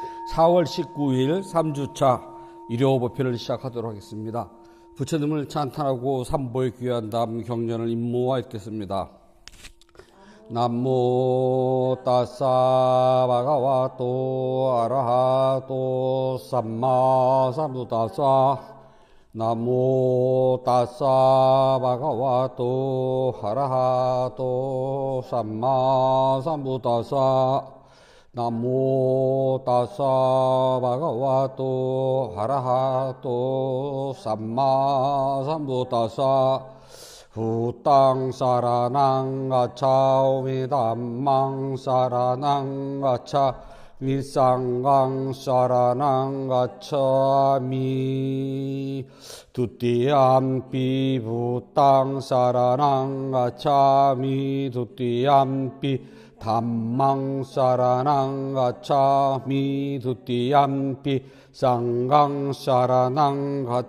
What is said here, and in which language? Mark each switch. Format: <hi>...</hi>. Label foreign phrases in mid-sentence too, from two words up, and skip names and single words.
<ko>4월 19일 3주차 일요법회를 시작하도록 하겠습니다. 부처님을 찬탄하고 삼보에 귀한 다음 경전을 임모와 읽겠습니다.</ko> <pi>namo tassa bhagavato arahato sammā sambuddhassa namo tassa bhagavato arahato sammā sambuddhassa namo tassa bhagavato arahato sammā sambuddhassa buddhaṃ saraṇaṃ gacchā midhammaṃ saraṇaṃ gacchā misaṅghaṃ saraṇaṃ gacchāmi dutiyampi buddhaṃ saraṇaṃ gacchāmi dutiyampi dhammaṃ saraṇaṃ gacchāmi dutiyampi saṅghaṃ saraṇaṃ</pi>